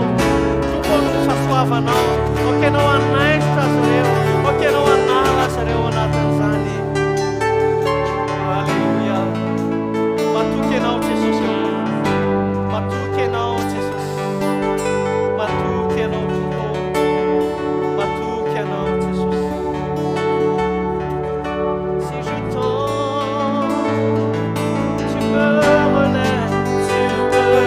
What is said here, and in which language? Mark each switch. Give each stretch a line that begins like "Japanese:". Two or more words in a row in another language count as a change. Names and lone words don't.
Malagasy: Tompo fahasoavanao, okenao hanaisitra azy ireo, okenao hanala azy ireo ao anatin'izany. Alleluia. Matoky ianao Jesosy, matoky ianao Jesosy, matoky ianao Tompo, matoky ianao Jesosy.
French: Si je tombe, tu me relèves, tu me